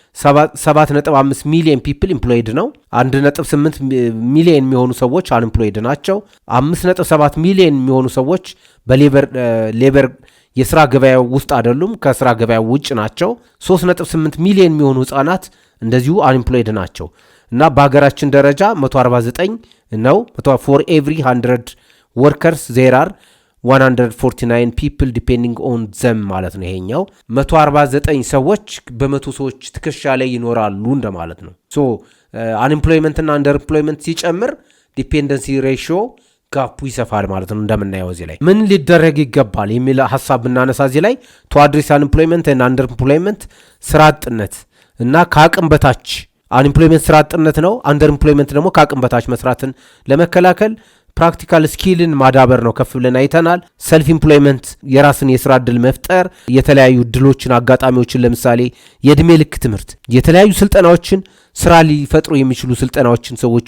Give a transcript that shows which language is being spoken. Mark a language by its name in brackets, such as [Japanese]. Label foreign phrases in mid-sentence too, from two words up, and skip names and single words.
[Amharic] 7.5 ሚሊዮን [English] people employed [Amharic] ነው 1.8 ሚሊዮን የሚሆኑ ሰዎች አንኤምፕሎይድ ናቸው 5.7 ሚሊዮን የሚሆኑ ሰዎች በሌበር የስራ ገበያ ውስጥ አይደሉም ከስራ ገበያ ውጭ ናቸው 3.8 ሚሊዮን የሚሆኑ ህፃናት እንደዚሁ አንኤምፕሎይድ ናቸው እና በሀገራችን ደረጃ 149 ነው [English] for every 100 workers there are 149 people depending on them [Amharic] ማለት ነው ይሄኛው 149 ሰዎች በመቶ ሰዎች ትከሻ ላይ ይኖራሉ እንደማለት ነው ሶ አንኤምፕሎይመንት እና አንደርኤምፕሎይመንት ሲጨምር [English] dependency ratio [Amharic] ጋፑ ይሰፋል ማለት ነው እንደምናየው እዚህ ላይ ምን ሊደረግ ይገባል የሚል ሐሳብ ብናነሳ እዚህ ላይ [English] to address unemployment and underemployment [Amharic] ስራ አጥነት እና ከአቅም በታች አንኤምፕሎይመንት ስራ አጥነት ነው አንደርኤምፕሎይመንት ደግሞ ከአቅም በታች መስራትን ለመከላከል [English] practical skill [Amharic] ማዳበር ነው ከፍ ብለን አይተናል [English] self employment [Amharic] የራስን የስራ ዕድል መፍጠር የተለያዩ ዕድሎችን አጋጣሚዎችን ለምሳሌ የእድሜ ልክ ትምህርት የተለያዩ ስልጠናዎችን ስራ ሊፈጥሩ የሚችሉ ስልጠናዎችን ሰዎች